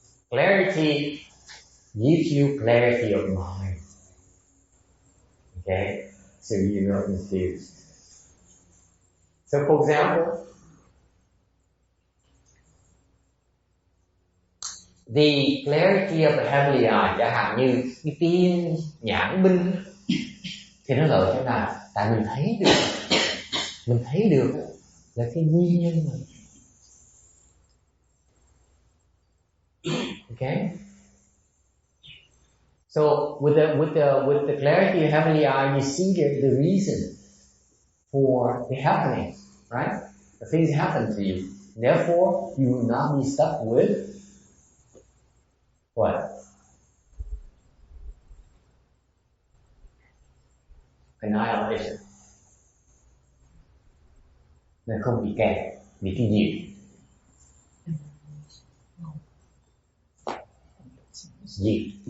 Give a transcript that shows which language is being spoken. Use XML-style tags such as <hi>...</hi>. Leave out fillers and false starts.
<en>Clarity gives you clarity of mind. Okay, so you're not confused. So, for example, the clarity of the heavenly eye,</en> <vi>chẳng hạn như cái tiên nhãn minh, thì nó lợi thế nào? Tại mình thấy được là cái nguyên nhân mà.</vi> <en>Okay. So with the clarity of heavenly eye, you see the reason for the happening, right? The things happen to you. Therefore, you will not be stuck with what?</en> <vi>Annihilation. Nên không bị kẹt bị cái diệt. Diệt.</vi>